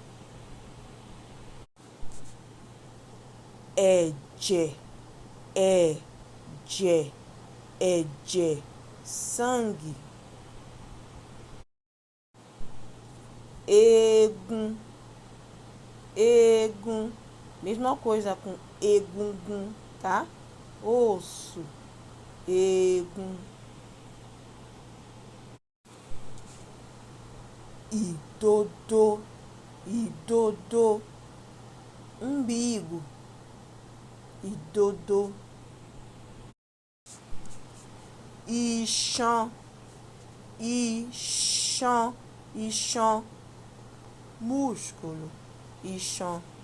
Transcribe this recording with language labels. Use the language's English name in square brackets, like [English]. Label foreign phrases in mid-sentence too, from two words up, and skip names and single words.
[Yoruba] Ẹ̀jẹ̀, ẹ̀jẹ̀, ẹ̀jẹ̀, sangue. Eegun, eegun, [Portuguese] mesma coisa com egungun, tá? Osso, [Yoruba] eegun. Ìdodo, ìdodo, umbigo, ìdodo. Iṣan, iṣan, iṣan, músculo, iṣan.